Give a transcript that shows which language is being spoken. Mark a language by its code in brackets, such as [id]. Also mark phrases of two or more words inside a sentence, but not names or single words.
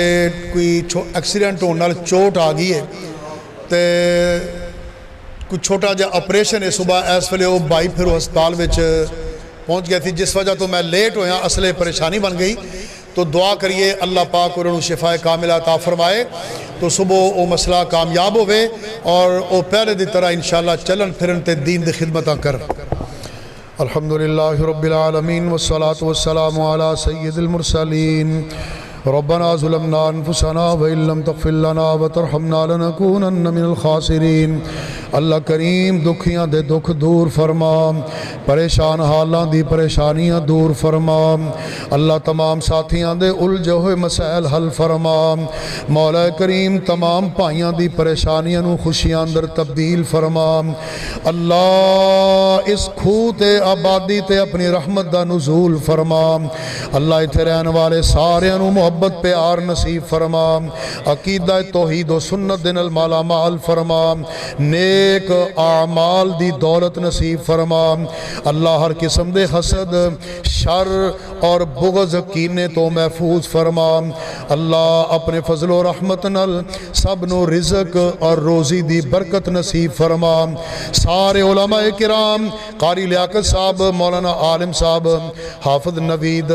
[pa] کوئی ایکسیڈنٹ ہونے نال چوٹ آ گئی ہے تے کوئی چھوٹا جا آپریشن ہے، صبح اس ویلے وہ بھائی پھر ہسپتال وچ پہنچ گیا تھی، جس وجہ تو میں لیٹ ہویا، اصل پریشانی بن گئی، تو دعا کریے اللہ پاک انہوں نے شفا کاملہ عطا فرمائے تو صبح وہ مسئلہ کامیاب ہوئے اور وہ پہلے دی طرح انشاءاللہ چلن پھرن تے دین دی خدمتاں کر۔ [ar] الحمدللہ رب العالمین والصلاة والسلام علی سید المرسلین۔ ربنا ظلمنا انفسنا وإن لم تغفر لنا وترحمنا لنكونن من الخاسرین۔ [pa] اللہ کریم دکھیاں دے دکھ دور فرما، پریشان حالاں دی پریشانیاں دور فرما، اللہ تمام ساتھیاں دے الجھے ہوئے مسائل حل فرما، مولا کریم تمام بھائیاں دی پریشانیاں نو خوشیاں اندر تبدیل فرما، اللہ اس کھوہ تے آبادی تے اپنی رحمت دا نزول فرما، اللہ اتھے رہن والے سارے نو محبت پیار نصیب فرما، عقیدہ توحید و سنت دن المالا مال فرما، نیک اعمال دی دولت نصیب فرما، اللہ ہر قسم دے حسد شر اور بغض کینے تو محفوظ فرما، اللہ اپنے فضل و رحمت نل سب نو رزق اور روزی دی برکت نصیب فرما، سارے علماء کرام قاری لیاقت صاحب، مولانا عالم صاحب، حافظ نوید،